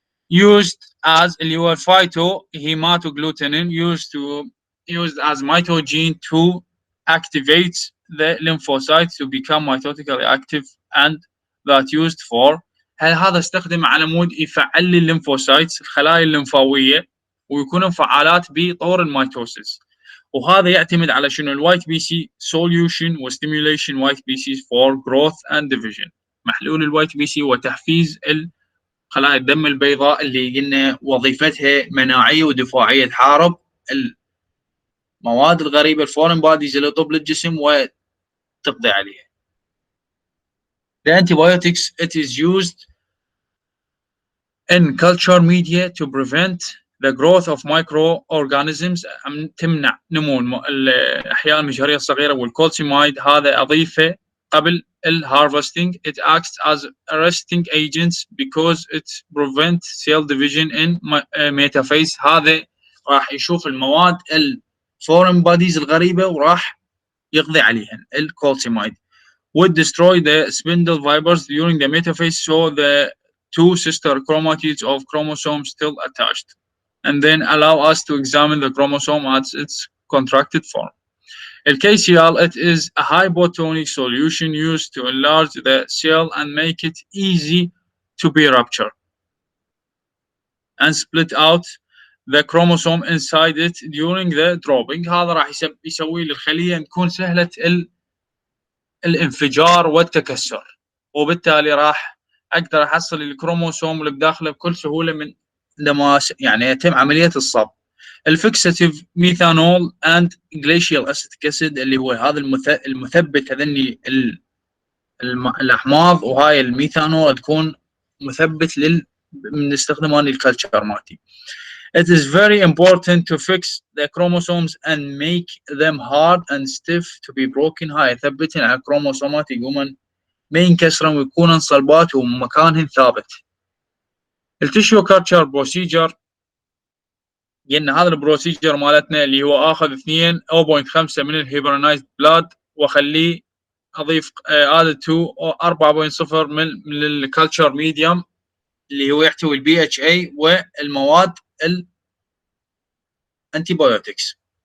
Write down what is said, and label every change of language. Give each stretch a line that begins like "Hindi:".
English: used as
Arabic: اللي هو
English: phytohematoglutenin used as mitogene to activate the lymphocytes to become mitotically active and that used for.
Arabic: هل هذا استخدم على مود يفعل لي الليمفوسايتس الخلايا الليمفاويه ويكونوا فعالات بطور الميتوسيس، وهذا يعتمد على شنو الوايت بي سي solution وستيميوليشن وايت بي سي
English: for growth and division.
Arabic: محلول الوايت بي سي وتحفيز خلايا الدم البيضاء اللي قلنا وظيفتها مناعيه ودفاعيه، تحارب المواد الغريبه الفورين بوديز اللي تطب للجسم وتقضي عليها.
English: The antibiotics it is used in culture media to prevent the growth of microorganisms،
Arabic: تمنع نمو الأحياء المجهرية الصغيرة. والكولسيمايد هذا أضيفه قبل الهارفستنج.
English: It acts as arresting agents because it prevents cell division in metaphase.
Arabic: هذا راح يشوف المواد الفورين بوديز الغريبة وراح يقضي عليها.
English: الكولسيمايد would destroy the spindle fibers during the metaphase, so the two sister chromatids of chromosomes still attached, and then allow us to examine the chromosome at its contracted form. KCl, it is a hypotonic solution used to enlarge the cell and make it easy to be ruptured and split out the chromosome inside it during the dropping.
Arabic: هذا راح يسوي للخلية تكون سهلة الانفجار والتكسر، وبالتالي راح اقدر احصل الكروموسوم اللي بداخله بكل سهوله من لما يعني يتم عمليه الصب. الفيكساتيف ميثانول اند جليشيال اسيتيك اسيد اللي هو هذا المثبت هذني الاحماض، وهاي الميثانول تكون مثبت بنستخدمه للكلتشر مالتي.
English: It is very important to fix the chromosomes and make them hard and stiff to be broken.
Arabic: هاي ثبتن على الكروموسومات يقومن ما ينكسرن ويكونن صلبات ومكانهن ثابت. التشيو كارتشر بروسيجر، قلنا هذا البروسيجر مالتنا اللي هو اخذ 2.5 من الهيبرنايزد بلاد واخليه اضيف
English: added to
Arabic: 4.0 من الكالتشر ميديوم اللي هو يحتوي البي اتش اي والمواد الانتيبيوتكس.